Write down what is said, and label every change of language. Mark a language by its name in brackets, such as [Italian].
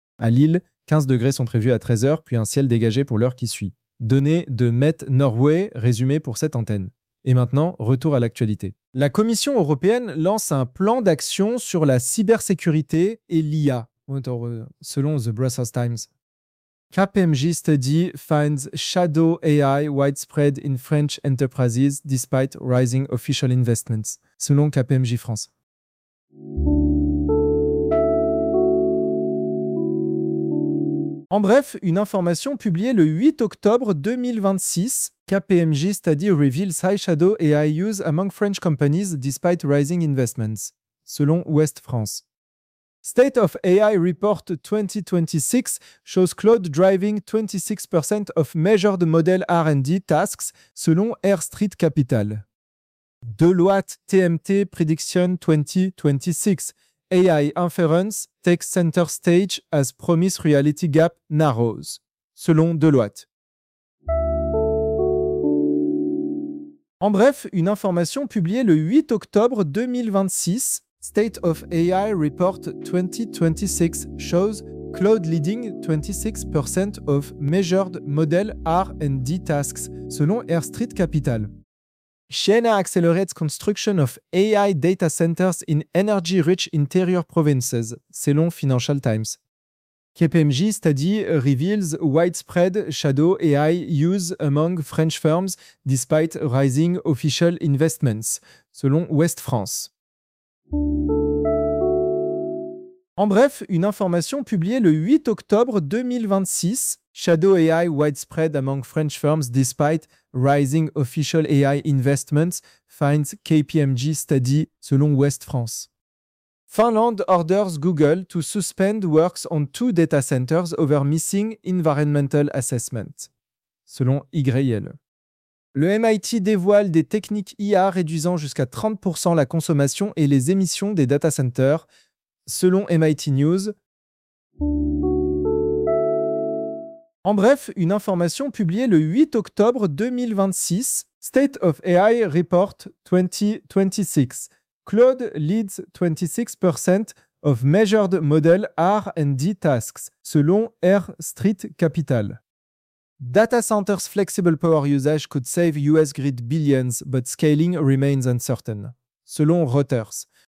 [French] À Lille, 15 degrés sont prévus à 13h, puis un ciel dégagé pour l'heure qui suit. Données de Met Norway résumées pour cette antenne. Et maintenant, retour à l'actualité. La Commission européenne lance un plan d'action sur la cybersécurité et l'IA, selon The Brussels Times. [English] KPMG study finds shadow AI widespread in French enterprises despite rising official investments, selon KPMG France. [French] En bref, une information publiée le 8 octobre 2026, [English] KPMG study reveals high shadow AI use among French companies despite rising investments, selon Ouest France. State of AI Report 2026 shows cloud driving 26% of measured model R&D tasks, selon Air Street Capital. Deloitte TMT Prediction 2026 AI Inference takes center stage as promised reality gap narrows, selon Deloitte. [French] En bref, une information publiée le 8 octobre 2026. [English] State of AI Report 2026 shows cloud leading 26% of measured model R&D tasks, selon Air Street Capital. China accelerates construction of AI data centers in energy-rich interior provinces, selon Financial Times. KPMG study reveals widespread shadow AI use among French firms despite rising official investments, selon Ouest France. En bref, une information publiée le 8 octobre 2026, Shadow AI widespread among French firms despite rising official AI investments, finds KPMG study selon West France. Finlande orders Google to suspend works on two data centers over missing environmental assessment, selon YL. [French] Le MIT dévoile des techniques IA réduisant jusqu'à 30% la consommation et les émissions des data centers, selon MIT News. En bref, une information publiée le 8 octobre 2026, State of AI Report 2026. [English] Cloud leads 26% of measured model R&D tasks, selon R Street Capital. Data centers' flexible power usage could save US grid billions, but scaling remains uncertain, selon Reuters.